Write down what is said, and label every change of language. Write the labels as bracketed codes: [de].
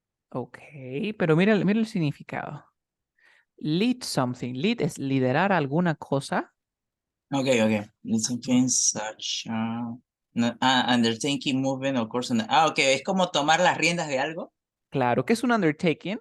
[es] Ok, pero mira el significado. [en] Lead something. [es] Lead es liderar alguna cosa. [en] Okay. Lead something such undertaking, movement, of course. [es] Okay, es como tomar las riendas de algo. Claro, ¿qué es un undertaking?